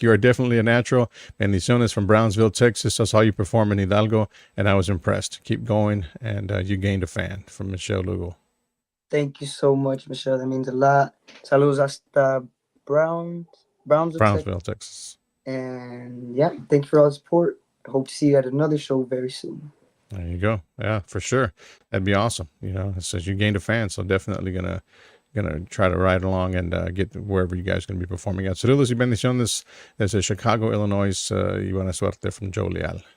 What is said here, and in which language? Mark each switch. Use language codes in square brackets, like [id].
[en] You are definitely a natural. Bendiciones from Brownsville, Texas. I saw you perform in Hidalgo, and I was impressed. Keep going, and you gained a fan from Michelle Lugo. Thank you so much, Michelle. That means a lot. [es] Saludos hasta Brownsville, Texas. [en] And yeah, thank you for all the support. I hope to see you at another show very soon. There you go. Yeah, for sure. That'd be awesome. It says you gained a fan, so definitely gonna try to ride along and get wherever you guys are going to be performing at. [es] Saludos y bendiciones desde Chicago, Illinois, y buena suerte from Joe Leal.